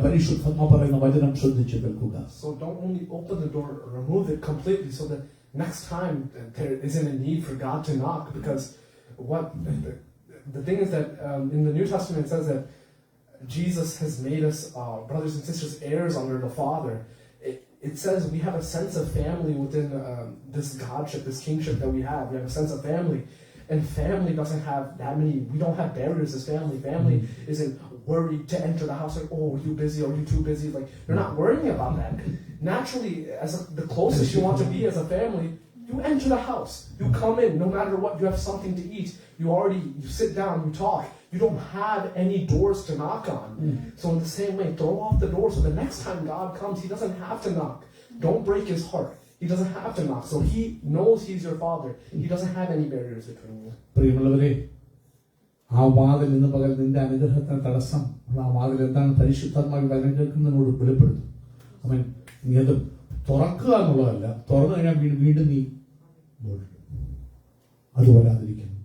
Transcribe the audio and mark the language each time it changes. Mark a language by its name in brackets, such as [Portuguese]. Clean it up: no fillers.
[Malayalam] പരിശുദ്ധമ പറയുന്ന വചനം ശ്രദ്ധിച്ചു കേൾക്കുക. [English] So don't only open the door, remove it completely so that next time there isn't a need for God to knock. Because what the thing is that in the New Testament it says that Jesus has made us brothers and sisters heirs under the Father. It says we have a sense of family within this godship, this kingship that we have. We have a sense of family. And family doesn't have that many, we don't have barriers as family. Family isn't worried to enter the house like, oh, are you busy? Are you too busy? Like, you're not worrying about that. Naturally, the closest you want to be as a family, you enter the house. You come in, no matter what, you have something to eat. You sit down, you talk. You don't have any doors to knock on. So in the same way, throw off the door so the next time God comes, He doesn't have to knock. Don't break His heart. He He doesn't have to knock. So he knows he's your father. He doesn't have any barriers between you. [Malayalam] പ്രിയമുള്ളവരെ, ആ വാതിൽ ഇന്ന് പകൽ നിന്റെ അനുഗ്രഹത്തിന് തടസ്സം, ആ വാതിൽ എന്താണ് പരിശുദ്ധാത്മാവിൽ വചനം കേൾക്കുന്നതിനോട് വെളിപ്പെടുത്തും. അവൻ നീ അത് തുറക്കുക എന്നുള്ളതല്ല, തുറന്നു കഴിഞ്ഞാൽ വീണ്ടും നീ അത് വരാതിരിക്കും.